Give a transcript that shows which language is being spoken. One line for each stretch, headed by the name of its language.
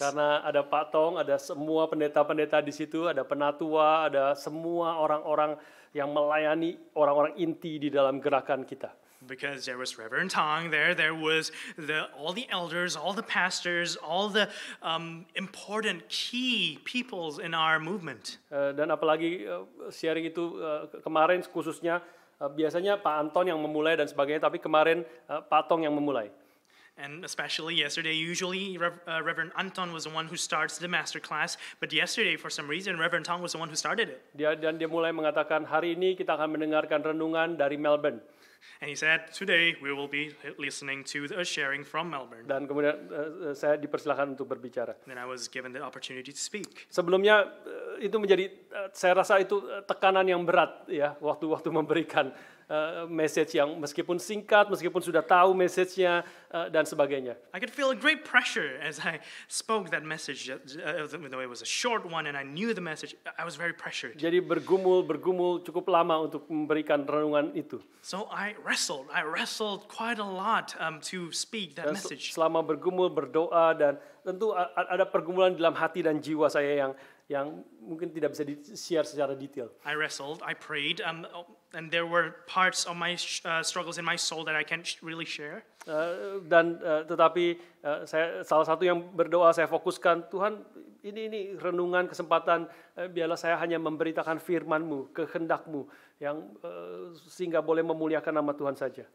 Indonesian: Karena ada Pak Tong, ada semua pendeta-pendeta di situ, ada penatua, ada semua orang-orang yang melayani orang-orang inti di dalam gerakan kita.
English: Because there was Reverend Tong there was all the elders, all the pastors, all the important key peoples in our movement.
Indonesian: Dan apalagi sharing itu kemarin khususnya biasanya Pak Anton yang memulai dan sebagainya, tapi kemarin Pak Tong yang memulai.
English: And especially yesterday, usually Reverend Anton was the one who starts the master class, but yesterday for some reason Reverend Tong was the one who started it.
Indonesian: Dia mulai mengatakan hari ini kita akan mendengarkan renungan dari Melbourne.
English: And he said, today we will be listening to a sharing from Melbourne.
Indonesian: Dan kemudian saya dipersilakan untuk berbicara.
English: Then I was given the opportunity to speak.
Indonesian: Sebelumnya itu menjadi, saya rasa itu tekanan yang berat ya, waktu memberikan message yang meskipun singkat, meskipun sudah tahu message-nya dan sebagainya.
English: I could feel a great pressure as I spoke that message, even though it was a short one and I knew the message, I was very pressured.
Indonesian: Jadi bergumul cukup lama untuk memberikan renungan itu.
English: So I wrestled quite a lot to speak that message.
Indonesian: Selama bergumul, berdoa, dan tentu ada pergumulan dalam hati dan jiwa saya yang mungkin tidak bisa di-share secara detail.
English: I wrestled, I prayed, and there were parts of my struggles in my soul that I can't really share.
Indonesian: Tetapi saya salah satu yang berdoa saya fokuskan, Tuhan ini renungan kesempatan, biarlah saya hanya memberitakan firman-Mu, kehendak-Mu yang sehingga boleh memuliakan nama Tuhan saja.